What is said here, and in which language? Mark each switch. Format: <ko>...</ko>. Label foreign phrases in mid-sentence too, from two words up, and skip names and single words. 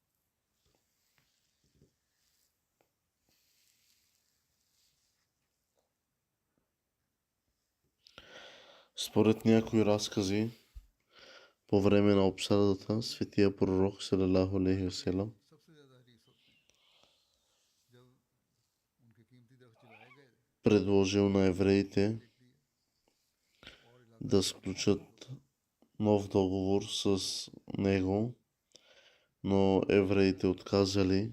<bg>Според някои разкази, по време на обсадата, светия пророк</bg> <ar>صلى الله عليه وسلم</ar> <bg>предложил на евреите да сключат нов договор с него, но евреите отказали.</bg>